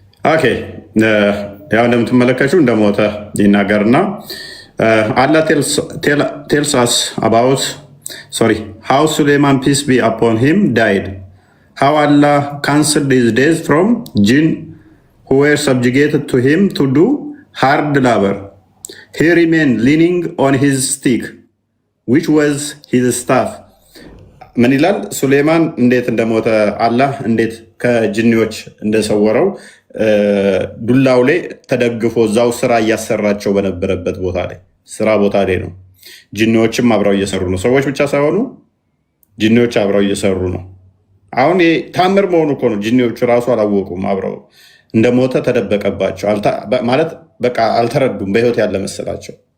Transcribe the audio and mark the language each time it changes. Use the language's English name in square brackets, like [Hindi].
[Amharic] ኦኬ ያው እንደምትመለከቱ እንደሞተ ይናገርና [English] Allah tells us about how Suleiman, peace be upon him, died. How Allah cancelled his days from jinn who were subjugated to him to do hard labor. He remained leaning on his stick, which was his staff. [Amharic] ምን ይላል? ሱሌማን እንዴት እንደሞተ አላህ እንዴት ከጅኒዎች እንደሰወረው ዱላው ላይ ተደግፎ እዛው ስራ እያሰራቸው በነበረበት ቦታ ላይ ስራ ቦታ ላይ ነው። ጅኒዎችም አብረው እየሰሩ ነው። ሰዎች ብቻ ሳይሆኑ ጅኒዎች አብረው እየሰሩ ነው። አሁን ታምር መሆኑ እኮ ነው። ጅኒዎቹ ራሱ አላወቁም። አብረው እንደሞተ ተደበቀባቸው ማለት በቃ አልተረዱም። በህይወት ያለ መሰላቸው።